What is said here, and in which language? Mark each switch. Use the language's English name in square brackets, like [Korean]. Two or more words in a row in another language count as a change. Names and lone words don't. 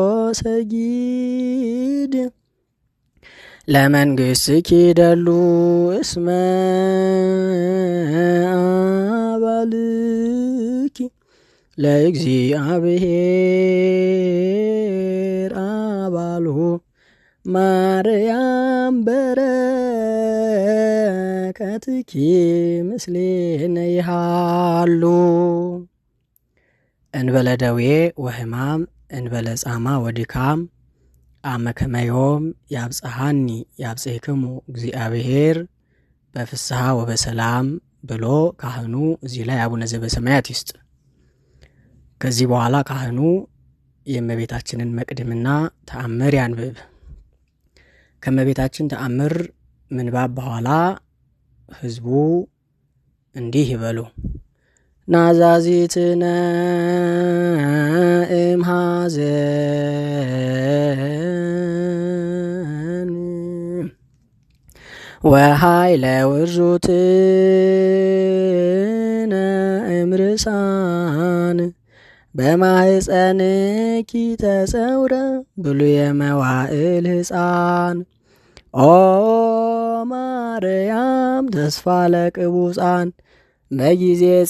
[Geez] ሰጊድ ለመንግሥትኪ ደሉ እስመ አባልኪ ለእግዚአብሔር አባሉ ማርያም በረከትኪ ምስሌነ ይሃሉ እንበለ ደዌ ወሕማም እንበለ ጻማ ወድካም አመ ከመዮም ያብጽሐኒ ያብጽሕክሙ እግዚአብሔር በፍስሐ ወበሰላም [Amharic] ብሎ ካህኑ እዚህ ላይ አቡነ ዘበሰማያት ይስጥ። ከዚህ በኋላ ካህኑ የእመቤታችንን መቅድምና ተአምር ያንብብ። ከእመቤታችን ተአምር ምንባብ በኋላ ህዝቡ እንዲህ ይበሉ። ናዛዚትነ [Geez] እምሐዘን ወኃይለ ውርዙትነ እምርሳን በማህፀንኪ ተጸውረ ብሉየ መዋዕል ሕፃን ኦ ማርያም ተስፋ ለቅቡፃን በጊዜ